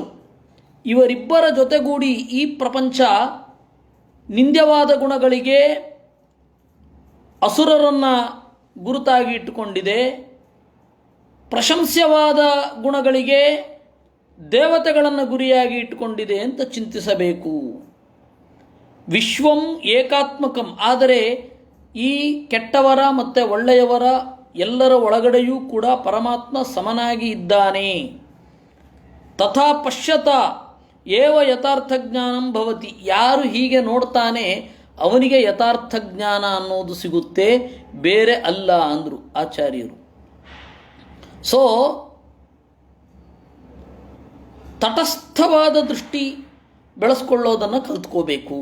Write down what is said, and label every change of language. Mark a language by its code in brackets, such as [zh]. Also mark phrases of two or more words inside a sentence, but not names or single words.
[kn] ಇವರಿಬ್ಬರ ಜೊತೆಗೂಡಿ ಈ ಪ್ರಪಂಚ ನಿಂದ್ಯವಾದ ಗುಣಗಳಿಗೆ ಅಸುರರನ್ನು ಗುರುತಾಗಿ ಇಟ್ಟುಕೊಂಡಿದೆ, ಪ್ರಶಂಸ್ಯವಾದ ಗುಣಗಳಿಗೆ ದೇವತೆಗಳನ್ನು ಗುರಿಯಾಗಿ ಇಟ್ಟುಕೊಂಡಿದೆ ಅಂತ ಚಿಂತಿಸಬೇಕು. [sa] ವಿಶ್ವಂ ಏಕಾತ್ಮಕಂ. [kn] ಆದರೆ ಈ ಕೆಟ್ಟವರ ಮತ್ತು ಒಳ್ಳೆಯವರ ಎಲ್ಲರ ಒಳಗಡೆಯೂ ಕೂಡ ಪರಮಾತ್ಮ ಸಮನಾಗಿ ಇದ್ದಾನೆ. [sa] ತಥಾ ಪಶ್ಯತ ಏವ ಯಥಾರ್ಥ ಜ್ಞಾನಂ ಭವತಿ. [kn] ಯಾರು ಹೀಗೆ ನೋಡ್ತಾನೆ ಅವನಿಗೆ ಯಥಾರ್ಥ ಜ್ಞಾನ ಅನ್ನೋದು ಸಿಗುತ್ತೆ, ಬೇರೆ ಅಲ್ಲ ಅಂದರು ಆಚಾರ್ಯರು. ಸೊ ತಟಸ್ಥವಾದ ದೃಷ್ಟಿ ಬೆಳೆಸ್ಕೊಳ್ಳೋದನ್ನು ಕಲಿತ್ಕೋಬೇಕು.